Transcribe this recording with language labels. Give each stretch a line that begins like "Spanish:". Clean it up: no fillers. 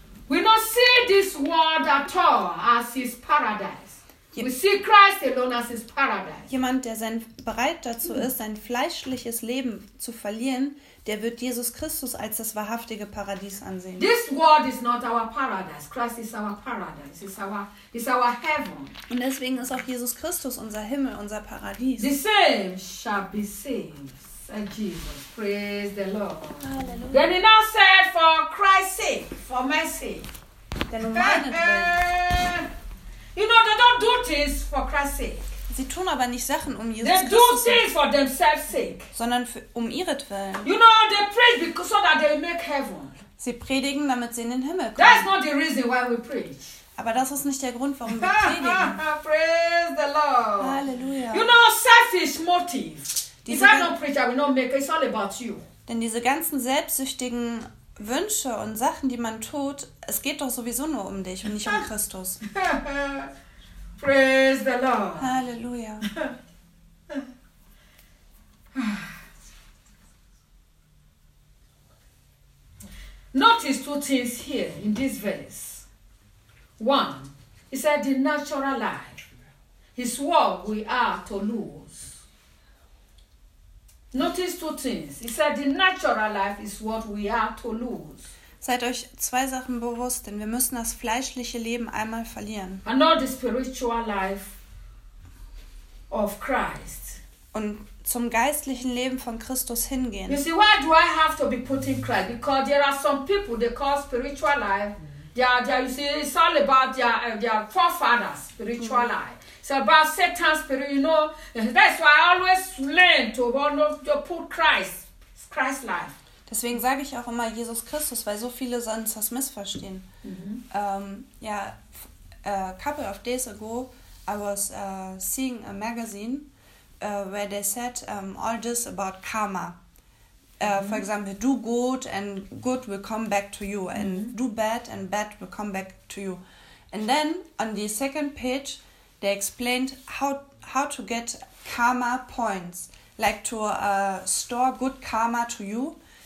English: We not see this world at all as his paradise. We see Christ alone as his paradise.
German: Jemand, der bereit dazu ist, sein fleischliches Leben zu verlieren, der wird Jesus Christus als das wahrhaftige Paradies ansehen.
English: This world is not our paradise. Christ is our paradise. It's our heaven.
German: Und deswegen ist auch Jesus Christus unser Himmel, unser Paradies.
English: The same shall be saved. Thank Jesus. Praise the Lord. Hallelujah. Then he now said, for Christ's sake, for my sake.
German: Denn um meinetwillen.
English: You know, they don't do things for Christ's sake.
German: Sie tun aber nicht Sachen um Jesus
English: Christus. They do things for themselves' sake.
German: Sondern um ihretwillen.
English: You know, they preach because so that they make heaven.
German: Sie predigen, damit sie in den Himmel kommen.
English: That's not the reason why we preach.
German: Aber das ist nicht der Grund, warum wir predigen.
English: Praise the Lord.
German: Halleluja.
English: You know, selfish motives. If I don't preach, I will not make it. It's all about you.
German: Denn diese ganzen selbstsüchtigen Wünsche und Sachen, die man tut, es geht doch sowieso nur um dich und nicht um Christus.
English: Praise the Lord.
German: Halleluja.
English: Notice two things here in this verse. One, he said the natural life, his work we are to lose. Notice two things. He said the natural life is what we are to lose.
German: Seid euch zwei Sachen bewusst, denn wir müssen das fleischliche Leben einmal verlieren.
English: And not the spiritual life of Christ.
German: Und zum geistlichen Leben von Christus hingehen.
English: You see, why do I have to be put in Christ? Because there are some people they call spiritual life. They are, you see, it's all about their forefathers' spiritual life. It's about Satan's spirit, you know. That's why I always learn to put Christ's life.
German: Deswegen sage ich auch immer Jesus Christus, weil so viele sonst das missverstehen. Mm-hmm.
English: Couple of days ago, I was seeing a magazine where they said all this about karma. Mm-hmm. For example, do good and good will come back to you, and mm-hmm. do bad and bad will come back to you. And then on the second page, they explained how to get karma points, like to store good karma to you.